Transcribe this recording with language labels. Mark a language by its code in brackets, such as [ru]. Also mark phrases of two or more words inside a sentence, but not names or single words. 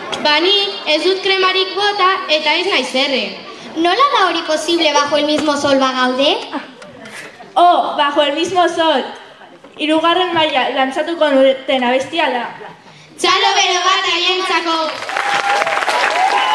[eu] Bani ez dut kremarik bota eta ez naiz erre. ¿Nola da hori posible [es] bajo el mismo sol [eu] bagaude? [es] Oh, bajo el mismo sol. [eu] Hirugarren maila lantzatuko duten abestia da. Txalo bero bat haientzako!